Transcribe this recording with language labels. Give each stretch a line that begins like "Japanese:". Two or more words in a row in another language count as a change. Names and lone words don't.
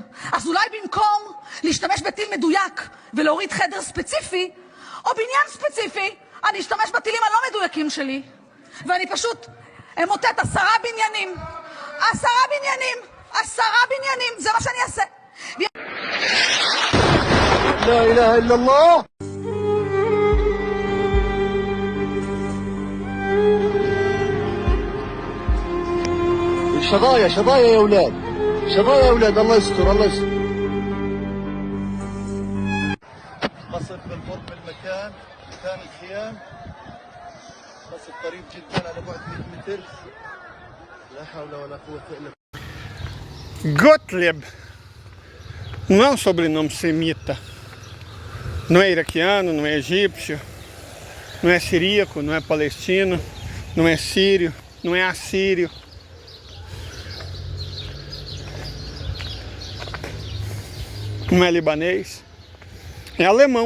Hebrew: אז אולי במקום להשתמש בטיל מדויק ולהוריד חדר ספציפי, או בניין ספציפי, אני אשתמש בטילים הלא מדויקים שלי, ואני פשוט אמוטט 10 בניינים. 10 בניינים! 10 בניינים! זה מה שאני אעשה.
Arabic: لا إله إلا الله. شظايا شظايا يا أولاد، شظايا يا أولاد، الله يستر الله يستر. قصف بالقرب من المكان، مكان الخيام، قصف قريب جدا على بعد 100 متر. لا حول ولا قوة إلا بالله.
Portuguese: Gottlieb não é um sobrenome semita, não é iraquiano, não é egípcio, não é siríaco, não é palestino, não é sírio, não é assírio. Não é libanês, é alemão.